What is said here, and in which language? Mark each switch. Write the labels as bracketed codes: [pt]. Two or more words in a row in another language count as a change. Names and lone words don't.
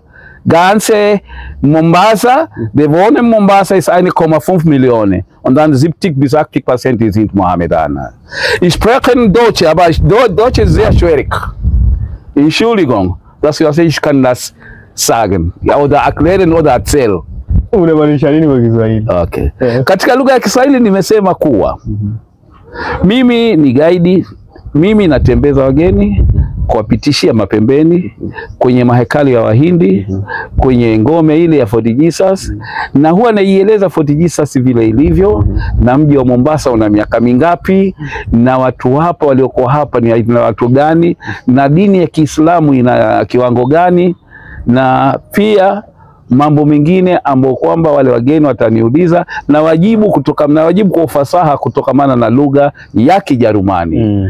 [de] Ganze Mombasa, die wohnen in Mombasa ist 1,5 Millionen. Und dann 70 bis 80% sind Mohammedaner. Ich spreche Deutsch, aber Deutsch ist sehr schwierig. Entschuldigung, ich kann das sagen. Oder erklären oder erzählen. [sw] Unamaanisha nini kwa Kiswahili? Okay. Katika lugha ya Kiswahili nimesema kuwa mimi ni guide, mimi natembeza wageni kuwapitishia mapembeni kwenye mahekalu ya Wahindi, kwenye ngome ile ya Fort Jesus, na huwa naieleza Fort Jesus vile ilivyo, na mji wa Mombasa una miaka mingapi, na watu hapa walioko hapa ni watu gani, na dini ya Kiislamu ina kiwango gani, na pia mambo mengine ambayo kwamba wale wageni wataniuliza na wajibu kwa ufasaha kutokamana na lugha ya Kijerumani.